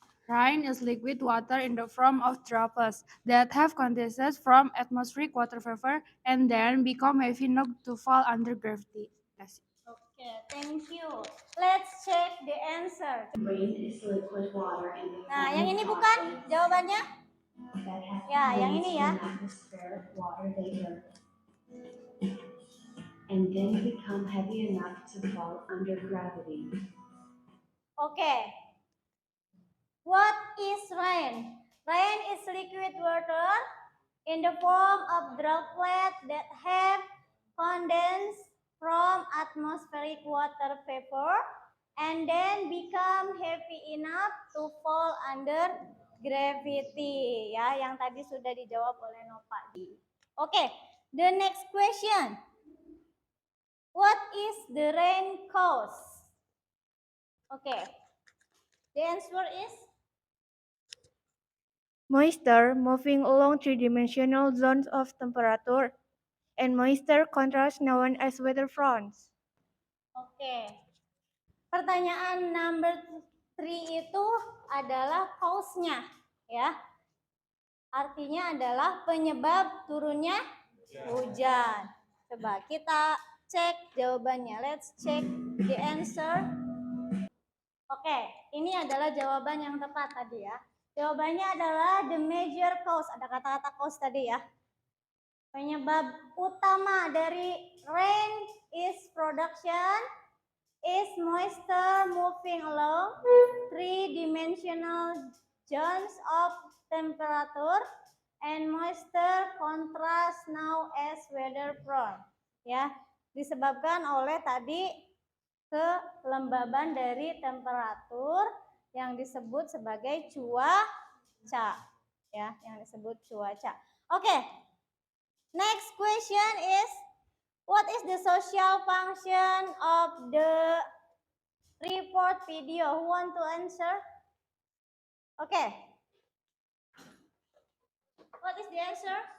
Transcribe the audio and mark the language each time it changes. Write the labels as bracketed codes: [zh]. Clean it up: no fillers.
[en] Rain is liquid water in the form of droplets that have condensed from atmospheric water vapor and then become heavy enough to fall under gravity. Okay, thank you. Let's check the answer. Rain is liquid water in the [id] Nah, yang ini bukan jawabannya? Ya, yang ini ya. [en] Atmospheric water vapor, and then become heavy enough to fall under gravity. Okay. What is rain? Rain is liquid water in the form of droplets that have condensed from atmospheric water vapor and then become heavy enough to fall under gravity. [id] Ya, yang tadi sudah dijawab oleh Nova. [en] Okay, the next question. What is the rain cause? Okay, the answer is Moisture moving along three-dimensional zones of temperature and moisture contrast known as weather fronts. [id] Oke. Pertanyaan number 3 itu adalah cause-nya, ya. Artinya adalah penyebab turunnya hujan. Coba kita cek jawabannya. [en] Let's check the answer. [id] Oke, ini adalah jawaban yang tepat tadi ya. Jawabannya adalah [en] the major cause. [id] Ada kata-kata cause tadi ya. Penyebab utama dari [en] rain is production is moisture moving along three-dimensional zones of temperature and moisture contrast now as weather prone. [id] Ya, disebabkan oleh tadi kelembaban dari temperatur yang disebut sebagai cuaca. Ya, yang disebut cuaca. Oke. [en] Next question is, what is the social function of the report video? Who want to answer? Okay. What is the answer?